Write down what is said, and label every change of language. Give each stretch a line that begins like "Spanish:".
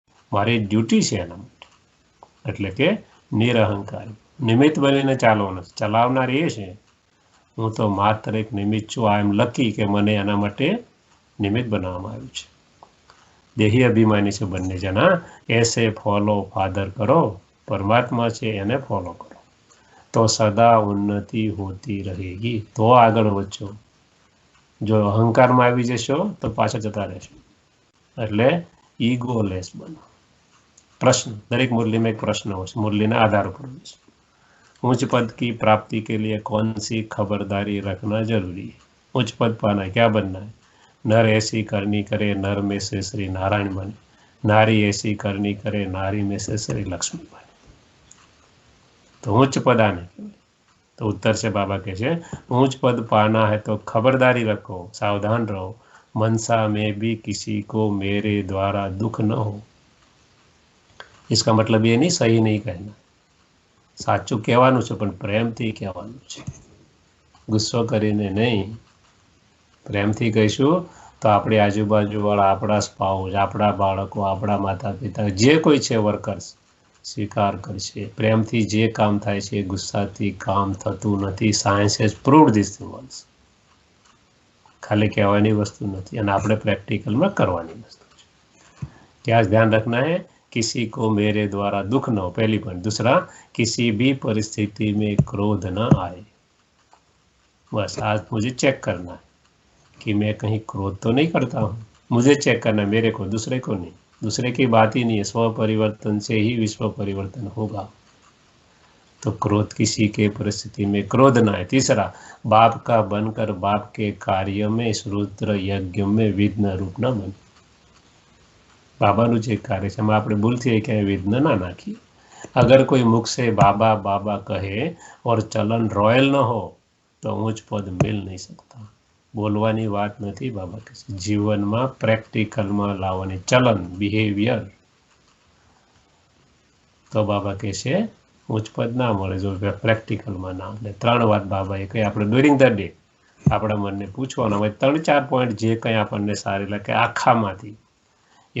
Gujarati: મારી ડ્યુટી છે એના માટે. એટલે કે નિરઅહંકારી, નિમિત્ત બનીને ચાલવાનું. ચલાવનાર એ છે, હું તો માત્ર એક નિમિત્ત છું.
English: I am lucky
Gujarati: કે મને એના માટે નિમિત્ત બનાવવામાં આવ્યું છે. દેહી અભિમાની છે બંને જણા. એસે ફોલો ફાધર કરો, પરમાત્મા છે એને ફોલો કરો.
Hindi: तो सदा उन्नति होती रहेगी।
Gujarati: तो આગળ વધશો, જો અહંકારમાં આવી જશો તો પાછા જતા રહેશો, એટલે ઈગોલેસ બનો।
Hindi: प्रश्न, दरेक मुरली में एक प्रश्न हो, मुरली ने आधार पर उच्च पद की प्राप्ति के लिए कौन सी खबरदारी रखना जरूरी है? उच्च पद पाना क्या बनना है? नर ऐसी करनी करे नर में से श्री नारायण बने, नारी ऐसी करनी करे नारी में से श्री लक्ष्मी बने। तो उच्च पद आने तो उत्तर से बाबा कहे उच्च पद पाना है तो खबरदारी रखो, सावधान रहो, मनसा में भी किसी को मेरे द्वारा दुख न हो। इसका मतलब ये नहीं सही नहीं कहना,
Gujarati: साचું કહેવાનું છે પણ પ્રેમથી કહેવાનું છે, ગુસ્સો કરીને નહીં। પ્રેમથી કહીશું તો આપણી આજુબાજુવાળા, આપણા સ્પાઉસ, આપણા બાળકો, આપણા માતા પિતા, જે કોઈ છે વર્કર્સ સ્વીકાર કરશે। પ્રેમથી જે કામ થાય છે ગુસ્સાથી કામ થતું નથી।
English: Science has proved this things.
Gujarati: ખાલી કહેવાની વસ્તુ નથી અને આપણે પ્રેક્ટિકલમાં કરવાની વસ્તુ છે।
Hindi: क्या ध्यान रखना है? किसी को मेरे द्वारा दुख न हो, पहली पॉइंट। दूसरा, किसी भी परिस्थिति में क्रोध न आए। बस आज मुझे चेक करना है कि मैं कहीं क्रोध तो नहीं करता हूँ, मुझे चेक करना है, मेरे को, दूसरे को नहीं। दूसरे की बात ही नहीं है, स्व परिवर्तन से ही विश्व परिवर्तन होगा। तो क्रोध, किसी के परिस्थिति में क्रोध ना आए। तीसरा, बाप का बनकर बाप के कार्य में इस रुद्र यज्ञ में विघ्न रूप न बने।
Gujarati: बाबाનું જે કાર્ય છે એમાં આપણે ભૂલથી ક્યાંય વિઘ્ન ના નાખીએ।
Hindi: अगर कोई मुख से बाबा बाबा कहे और चलन रॉयल न हो तो ऊंच पद मिल नहीं सकता।
Gujarati: बोलवानी વાત નથી, બાબા કહે છે જીવનમાં પ્રેક્ટિકલમાં લાવવાની, ચલન, બિહેવિયર। તો બાબા કહે છે ઊંચ પદ ના મળે જો પ્રેક્ટિકલમાં ના। અને 3 વાત બાબાએ કહી, આપણે
English: during the day
Gujarati: આપણા મનને પૂછવાનું હોય 3-4 પોઈન્ટ જે કંઈ આપણને સારી લાગે આખામાંથી।